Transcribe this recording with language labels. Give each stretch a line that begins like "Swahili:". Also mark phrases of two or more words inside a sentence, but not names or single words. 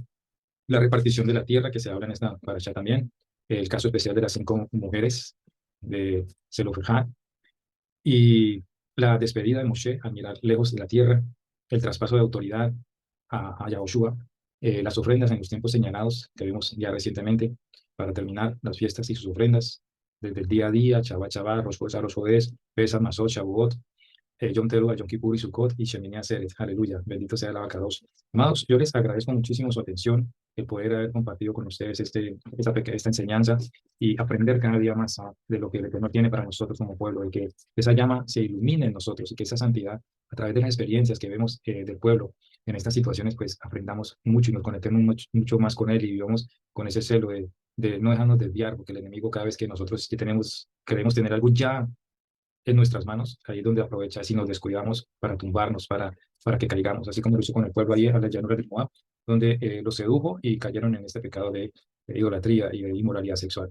Spanish: La repartición de la tierra que se habla en esta paracha también, el caso especial de las 5 mujeres de Zelofejad, y la despedida de Moshe al mirar lejos de la tierra, el traspaso de autoridad a Yahoshua, las ofrendas en los tiempos señalados que vimos ya recientemente, para terminar las fiestas y sus ofrendas, desde el día a día, Shabbat Shabbat, Rosh Chodesh, Rosh Chodesh, Pesach, Masot, Shavuot, Yom Teruah, Yom Kippur y Sukkot y Shemini Atzeret. Aleluya, bendito sea el abacados. Amados, yo les agradezco muchísimo su atención, el poder haber compartido con ustedes esta enseñanza y aprender cada día más de lo que el Eterno tiene para nosotros como pueblo, y que esa llama se ilumine en nosotros y que esa santidad, a través de las experiencias que vemos del pueblo en estas situaciones, pues aprendamos mucho y nos conectemos mucho más con Él y vivamos con ese celo de no dejarnos desviar, porque el enemigo cada vez que nosotros que queremos tener algo ya en nuestras manos, ahí es donde aprovecha si nos descuidamos para tumbarnos, para que caigamos, así como lo hizo con el pueblo allí a la llanura de Moab, donde los sedujo y cayeron en este pecado de idolatría y de inmoralidad sexual.